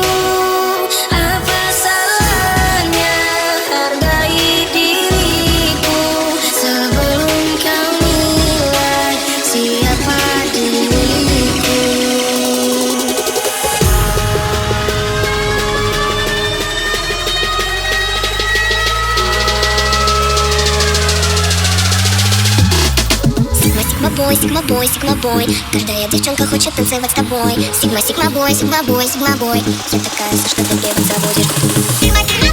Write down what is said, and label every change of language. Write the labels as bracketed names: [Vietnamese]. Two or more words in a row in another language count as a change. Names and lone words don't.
[Indonesian] Apa salahnya hargai diriku sebelum kau nilai siapa diriku. [English] Sigma boy, sigma boy. [Russian] Каждая девчонка хочет танцевать с тобой. [English] Sigma boy, sigma boy, sigma boy. [Russian] Я такая, что ты бегать забудешь.